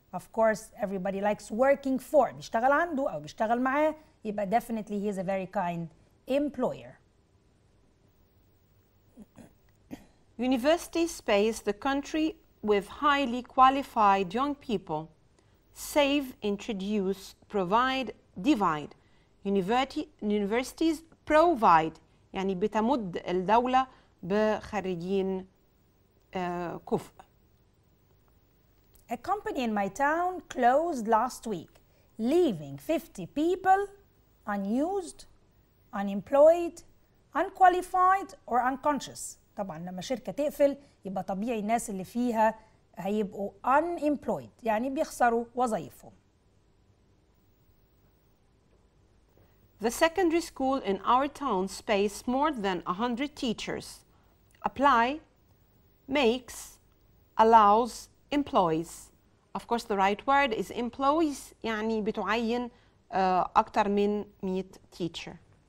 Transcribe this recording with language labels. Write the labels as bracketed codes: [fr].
[en] Of course, everybody likes working for. [ar] بيشتغل عنده أو بيشتغل معاه يبقى [en] definitely he is a very kind employer. University space the country with highly qualified young people. Save, introduce, provide, divide. Universities provide [ar] يعني بتمد الدولة بخريجين كفء. [en] A company in my town closed last week, leaving 50 people unused, unemployed, unqualified, or unconscious. [ar] طبعا لما شركة تقفل يبقى طبيعي الناس اللي فيها هيبقوا [en] unemployed [ar] يعني بيخسروا وظائفهم. [en] The secondary school in our town space more than 100 teachers. Apply, makes, allows, employs. Of course the right word is employs [ar] يعني بتعين أكتر من [en] 100 teacher.